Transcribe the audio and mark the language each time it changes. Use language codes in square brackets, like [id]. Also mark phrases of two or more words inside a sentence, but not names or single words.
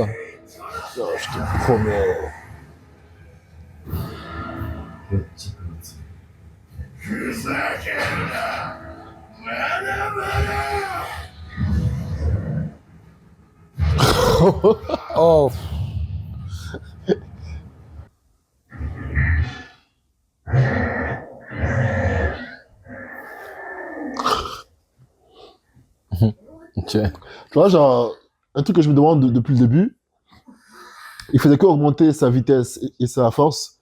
[fr] Oh, je te promets. [ja] 決着をつけるふざけるなまだまだ [fr] Oh. Ok. Tu vois, genre, un truc que je me demande depuis le début, il faisait qu'augmenter sa vitesse et sa force.